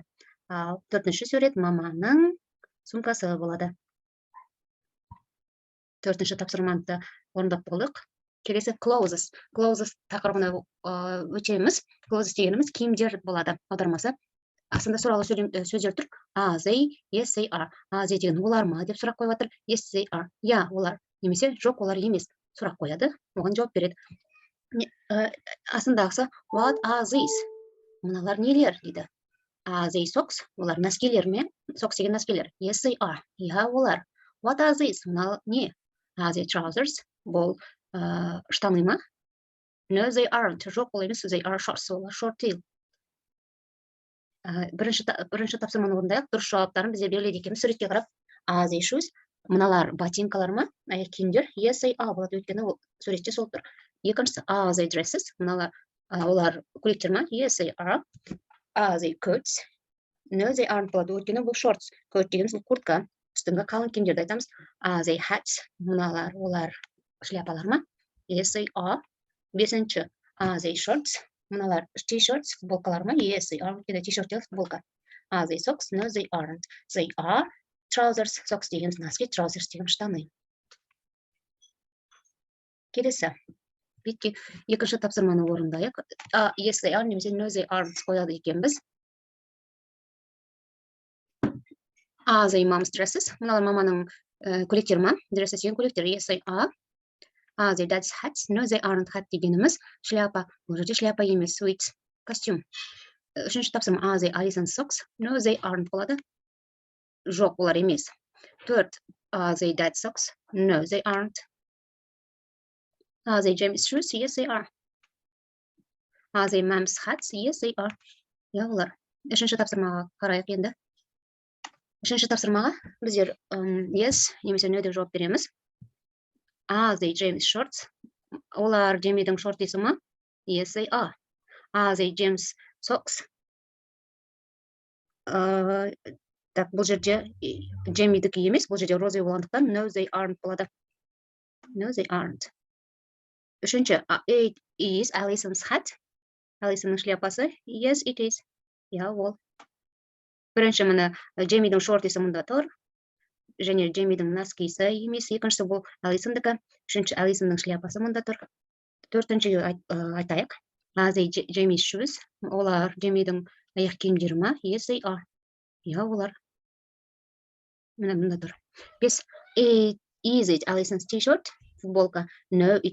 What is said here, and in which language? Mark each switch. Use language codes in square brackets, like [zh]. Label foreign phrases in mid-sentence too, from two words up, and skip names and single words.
[kk] Төртінші сурет. Маманың сумкасы болады. Төртінші тапсырманы орындап болдық. Келесі clothes. Clothes тақырыбына өтеміз. Clothes дегеніміз киімдер болады. Аудармасы. Астында сұралы сөздер тұр. [en] Are they? Yes, they are. Are they [kk] деген олар ма деп сұрақ қойып отыр. [en] Yes, they are. [kk] Я, олар. Немесе жоқ, олар емес. Сұрақ қояды. Оған жауап береді. Астындағысы [en] what are these? [kk] Мыналар нелер дейді. [en] Are they socks? [kk] Олар нәскелер ме? Socks деген нәскелер. [en] Yes, they are. [kk] Я, олар. [en] What are these? [kk] Мынал не? [en] Are they trousers? [kk] Бұл штаны ма? [en] No, they aren't. [kk] Жоқ, ол емес. [en] They are shorts. Олар short tail. [kk] Бірінші тапсырманы орындайық. Дұрыс жауаптарын бізде беріледі екенбіз. Суретке қарап, [en] are they shoes? [kk] Мыналар ботинкалар ма? Аяқ киімдер? [en] Yes, they are. [kk] Болады, өйткені ол суретте сол тұр. Екіншісі, [en] are they dresses? [kk] Мыналар олар көйлектер ма? [en] Yes, they are. Are they coats? No, they aren't. [kk] Болады, өйткені бұл shorts. Coat дегеніміз бұл куртка. Үстіңгі қалың киімдерді айтамыз. [en] Are they hats? [kk] Мыналар олар шляпалар ма? [en] Yes, they are. Бесінші, are they shorts? [kk] Мыналар t-shirts, футболкалар ма? [en] Yes, they are. T-shirt [kk] деген футболка. [en] Are they socks? No, they aren't. They are trousers. [kk] Socks деген носки, trousers деген штаны. Келесі. Бетке екінші тапсырманы орындайық. [en] Yes, they are, немесе no, they aren't [kk] қояды екенбіз. [en] Are they mom's dresses? [kk] Мыналар маманың көйлектері ма? Dresses деген көйлектер. [en] Yes, they are. Are they dad's hats? No, they aren't. [kk] Hat дегеніміз шляпа. Бұл жерде шляпа емес, sweet, костюм. Үшінші тапсырма. [en] Are they Alison's socks? No, they aren't болады. [kk] Жоқ, олар емес. Төрт. [en] Are they dad's socks? No, they aren't. Are they Jamie's shoes? Yes, they are. Are they mom's hats? Yes, they are. [kk] Я, олар. Үшінші тапсырмаға қарайық енді. Үшінші тапсырмаға біздер yes, немесе no деп жауап береміз. [en] Are they James shorts? [kk] Олар Джеймидің шортысы ма? [en] Yes, they are. Are they James socks? [kk] Так, бұл жерде Джеймидікі емес, бұл жерде розы болғандықтан [en] no, they aren't [kk] болады. [en] No, they aren't. [kk] Үшінші, [en] it is Alison's hat. [kk] Алисонның шляпасы. [en] Yes, it is. [kk] Я, ол. Бірінші мына Джеймидің шортысы мұнда тұр. Және Джеймидің носкисі емес. Екіншісі бұл Алисондікі. Үшінші Алисонның шляпасы мұнда тұр. Төртінші айтайық. [en] Are they Jamie's shoes? [kk] Олар Джеймидің аяқ киімдері ма? [en] Yes, they are. [kk] Я, олар. Мына мұнда тұр. Бес. [en] Is it Alison's t-shirt? Футболка. No, it